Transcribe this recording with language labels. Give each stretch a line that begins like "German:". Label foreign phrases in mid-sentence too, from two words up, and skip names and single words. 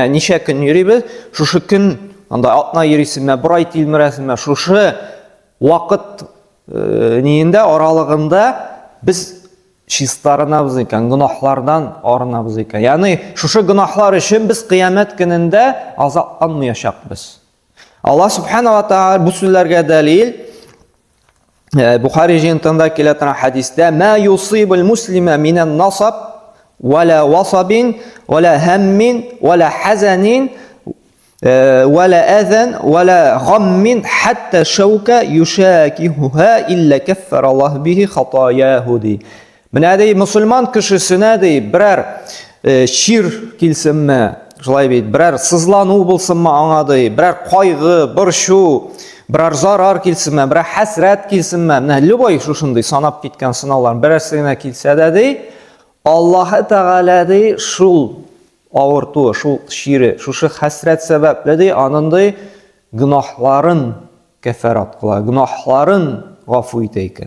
Tatar: Менә ничә көн йөрибез, шушы көн анда атна йөрисеңме, бер ай тилмерәсеңме, шушы вакыт ниендә аралыгында без чистарынабыз икән, гөнаһлардан арынабыз икән. Ягъни шушы гөнаһлар өчен без кыямәт көнендә азапланмаячакбыз. Аллаһ
Arabic: سبحانه وتعالى
Tatar: бу сүзләргә дәлил Бухари җыентында килә торган хадистә:
Arabic: "ما يصيب المسلم من نصب ولا وصب ولا هم ولا حزن ولا أذى ولا غم حتى الشوكة يشاكها إلا كفر الله به خطاياه."
Tatar: Менә ди мусульман кешесенә ди берәр шир килсенме, шулай бит, берәр сызлану булсынмы аңа ди, берәр кайгы, борчу, берәр зарар килсенме, берәр хәсрәт килсенме, менә любой шушындый санап киткән сынаулар берәрсенә килсә дә ди, Аллаһ Тәгалә ди шул авырту, шул шире, шушы хәсрәт сәбәпле ди аның гөнаһларын кафарат кыла, гөнаһларын гафу итә икән.